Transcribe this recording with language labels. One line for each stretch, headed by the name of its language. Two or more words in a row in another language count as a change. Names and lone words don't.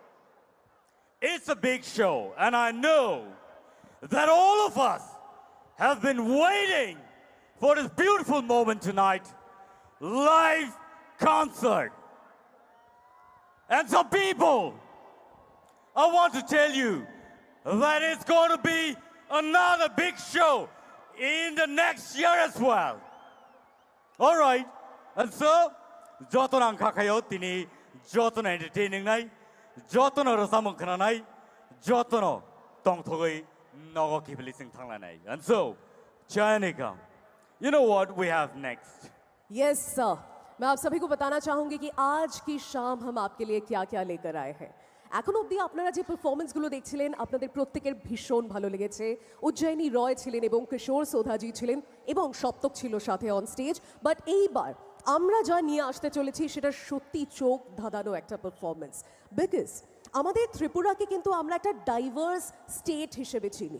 English: It's a big show, and I know that all of us have been waiting for this beautiful moment tonight, live concert. And so people, I want to tell you that it's going to be another big show in the next year as well. All right. And so,
Kok Borok: joton ang kakayo tini joton entertaining nai, joton rasamong kananai, joton tong thogoi nogo kipilising thanglanai.
English: And so, Chayanika, you know what we have next? yes sir,
Hindi: मैं आप सभी को बताना चाहूंगी कि आज की शाम हम आपके लिए क्या क्या लेकर आए हैं।
Bangla: এখন অবধি আপনারা যে পারফরমেন্সগুলো দেখছিলেন আপনাদের প্রত্যেকের ভীষণ ভালো লেগেছে। উজ্জয়িনী রয় ছিলেন এবং কিশোর সোধাজি ছিলেন এবং সপ্তক ছিল সাথে
English: on stage.
Bangla: বাট এইবার আমরা যা নিয়ে আসতে চলেছি সেটা সত্যি চোখ ধাঁধানো একটা পারফরমেন্স, বিকজ আমাদের ত্রিপুরাকে কিন্তু আমরা একটা
English: diverse state
Bangla: হিসেবে চিনি।